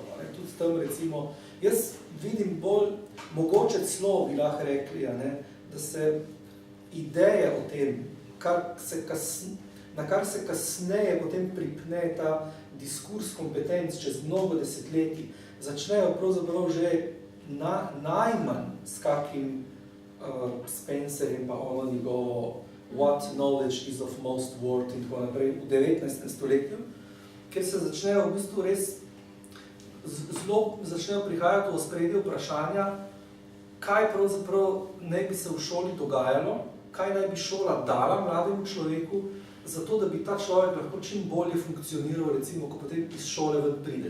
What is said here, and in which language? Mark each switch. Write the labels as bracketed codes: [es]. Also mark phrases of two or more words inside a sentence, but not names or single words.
[sl] Tudi tam recimo, jaz vidim bolj, mogoče celo bi lahko rekli, da se ideje o tem, na kar se kasneje potem pripne ta diskurs kompetenc čez mnogo desetletij, začnejo pravzaprav že najmanj s kakim Spencerjem pa ono njegovo What knowledge is of most worth in tako naprej v 19. stoletju, kjer se začnejo v bistvu res zelo začnejo prihajati v ospredje vprašanja, kaj pravzaprav naj bi se v šoli dogajalo, kaj naj bi šola dala mlademu človeku, zato da bi ta človek lahko čim bolje funkcioniral, recimo, ko potem iz šole ven pride.